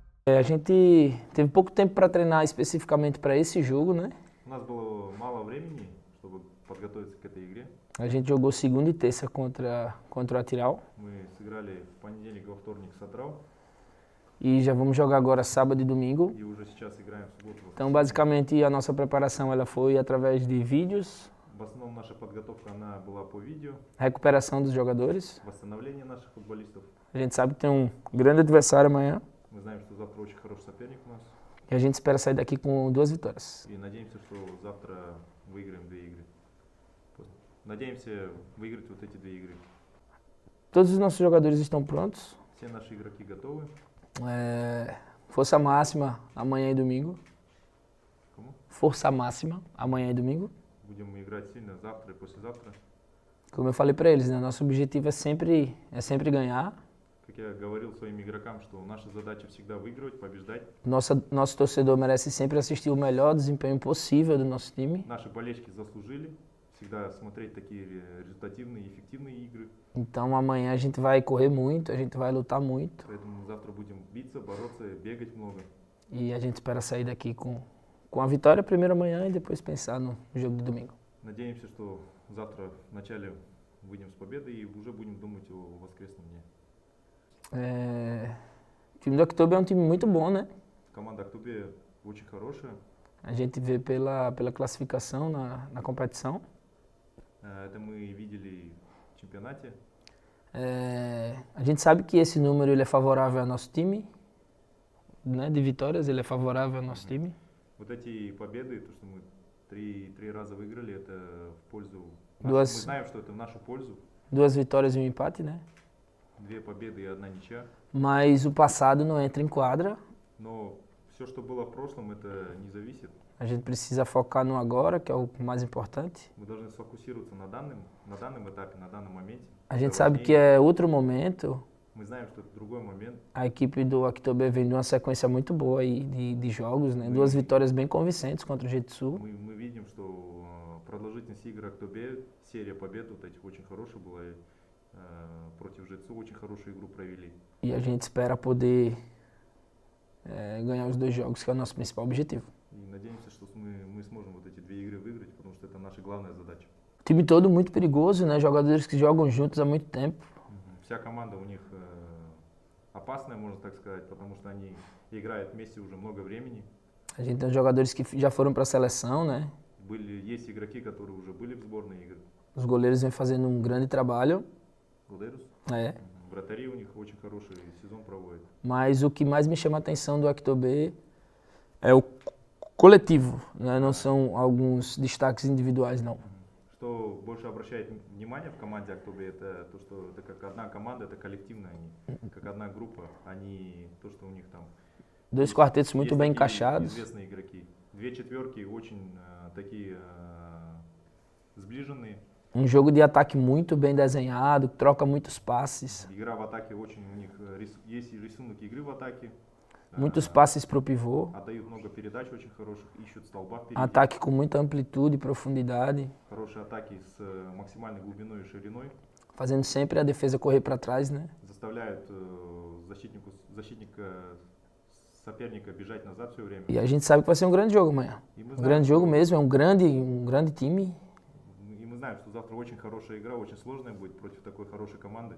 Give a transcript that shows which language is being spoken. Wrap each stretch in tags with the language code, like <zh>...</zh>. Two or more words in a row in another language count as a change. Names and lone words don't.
<pt>A gente teve pouco tempo para treinar especificamente para esse jogo, né?</pt> <ru>У нас было мало времени, чтобы подготовиться к этой игре.</ru> <pt>A gente jogou segunda e terça contra o Atiral.</pt> <ru>Мы сыграли в понедельник, во вторник с Атрау,</ru> <pt>E já vamos jogar agora sábado e domingo.</pt> <ru>и уже сейчас играем в субботу.</ru> <pt>Então, basicamente, a nossa preparação ela foi através de vídeos,</pt> <ru>В основном наша подготовка она была по видео,</ru> <pt>recuperação dos jogadores.</pt> <ru>восстановление наших футболистов.</ru> <pt>A gente sabe que tem um grande adversário amanhã</pt> <ru>Мы знаем, что завтра очень хороший соперник у нас,</ru> <pt>e a gente espera sair daqui com 2 vitórias.</pt> <ru>и надеемся, что завтра выиграем 2 игры. Надеемся выиграть вот эти 2 игры.</ru> <pt>Todos os nossos jogadores estão prontos.</pt> <ru>Все наши игроки готовы.</ru> <pt>Força máxima amanhã e domingo.</pt> <ru>Кому?</ru> <pt>Força máxima amanhã e domingo.</pt> <ru>Будем играть сильно завтра и послезавтра.</ru> <pt>Como eu falei para eles, né? Nosso objetivo é sempre ganhar.</pt> <ru>Как я говорил своим игрокам, что наша задача всегда выигрывать, побеждать.</ru> <pt>Nosso torcedor merece sempre assistir o melhor desempenho possível do nosso time.</pt> <ru>Наши болельщики заслужили всегда смотреть такие результативные и эффективные игры.</ru> <pt>Então amanhã a gente vai correr muito, a gente vai lutar muito.</pt> <ru>Поэтому завтра будем биться, бороться, бегать много.</ru> <pt>E a gente espera sair daqui com a vitória primeiro amanhã e depois pensar no jogo de domingo.</pt> <ru>Надеемся, что завтра вначале выйдем с победой и уже будем думать о воскресном дне.</ru> <pt>O time do October é um time muito bom, né?</pt> <ru>Команда Актубе очень хорошая.</ru> <pt>A gente vê pela classificação na competição.</pt> <ru>Это мы видели в чемпионате.</ru> <pt>A gente sabe que esse número ele é favorável ao nosso time, né? De vitórias, ele é favorável ao nosso time.</pt> <ru>Вот эти победы, то, что мы три раза выиграли, это в пользу. Мы знаем, что это в нашу пользу.</ru> <pt>2 vitórias e um empate, né?</pt> <ru>2 победы и 1 ничья.</ru> <pt>Mas o passado não entra em quadra.</pt> <ru>Но все, что было в прошлом, это не зависит.</ru> <pt>A gente precisa focar no agora, que é o mais importante.</pt> <ru>Мы должны сфокусироваться на данном этапе, на данном моменте.</ru> <pt>A gente sabe que é outro momento.</pt> <ru>Мы знаем, что это другой момент.</ru> <pt>A equipe do October vem de uma sequência muito boa aí de jogos, né? 2 vitórias bem convincentes contra o Жетысу.</pt> <ru>Мы видим, что продолжительность игр Актобе, серия побед вот этих очень хорошая была. Против Жетысу очень хорошую игру провели.</ru> <pt>E a gente espera poder ganhar os 2 jogos, que é o nosso principal objetivo.</pt> <ru>И надеемся, что мы сможем вот эти 2 игры выиграть, потому что это наша главная задача.</ru> <pt>O time todo muito perigoso, né? Jogadores que jogam juntos há muito tempo.</pt> <ru>Вся команда у них опасная, можно так сказать, потому что они играют вместе уже много времени.</ru> <pt>A gente tem jogadores que já foram para a seleção, né?</pt> <ru>Есть игроки, которые уже были в сборной игры.</ru> <pt>Os goleiros vêm fazendo um grande trabalho. Goleiros?</pt> <ru>Вратари у них очень хороший сезон проводят.</ru> <pt>Mas o que mais me chama a atenção do October é o coletivo, né? Não são alguns destaques individuais, não.</pt> <ru>Что больше обращает внимание в команде Актобе, это то, что это как одна команда, это коллективно, они как одна группа, они то, что у них там.</ru> <pt>2 quartetos muito bem encaixados.</pt> <ru>Известные игроки. 2 четверки очень такие сближенные.</ru> <pt>Um jogo de ataque muito bem desenhado, que troca muitos passes.</pt> <ru>Игра в атаке очень у них есть рисунок игры в атаке.</ru> <pt>Muitos passes para o pivô.</pt> <ru>Отдают много передач очень хороших, ищут столба впереди.</ru> <pt>Ataque com muita amplitude e profundidade.</pt> <ru>Хорошие атаки с максимальной глубиной и шириной.</ru> <pt>Fazendo sempre a defesa correr para trás, né?</pt> <ru>Заставляют защитника соперника бежать назад все время.</ru> <pt>E a gente sabe que vai ser um grande jogo amanhã. Um grande jogo mesmo, é um grande time.</pt> <ru>И мы знаем, что завтра очень хорошая игра, очень сложная будет против такой хорошей команды.</ru>